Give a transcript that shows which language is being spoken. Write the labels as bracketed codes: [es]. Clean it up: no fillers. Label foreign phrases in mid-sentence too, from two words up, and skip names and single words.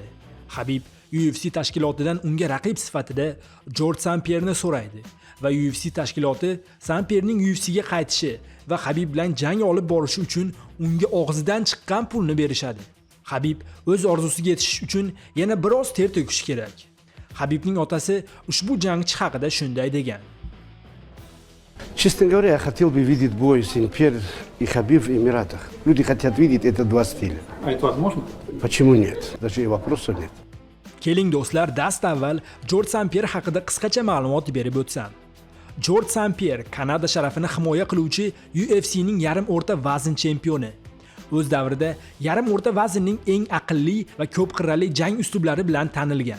[uz] Habib UFC tashkilotidan unga raqib sifatida Jorj St-Pierre'ni so'raydi va UFC tashkiloti St-Pierre'ning UFC'ga qaytishi va Habib bilan jang olib borishi uchun unga og'zidan chiqqan pulni berishadi. Habib o'z orzusiga yetish uchun yana biroz ter to'kishi kerak. Habibning otasi ushbu jangchi haqida shunday degan: [ru] Честно говоря, я хотел бы видеть бой Сен-Пьер и Хабиб в Эмиратах. Люди хотят видеть это два стиля. А это возможно? Почему нет? Даже и вопроса нет. [uz] Keling do'stlar, dast avval Jorj St-Pierre haqida qisqacha ma'lumot berib o'tsam. Jorj St-Pierre Kanada sharafini himoya qiluvchi UFC'ning yarim o'rta vazn chempioni. O'z davrida yarim o'rta vaznning eng aqlli va ko'p qirrali jang uslublari bilan tanilgan.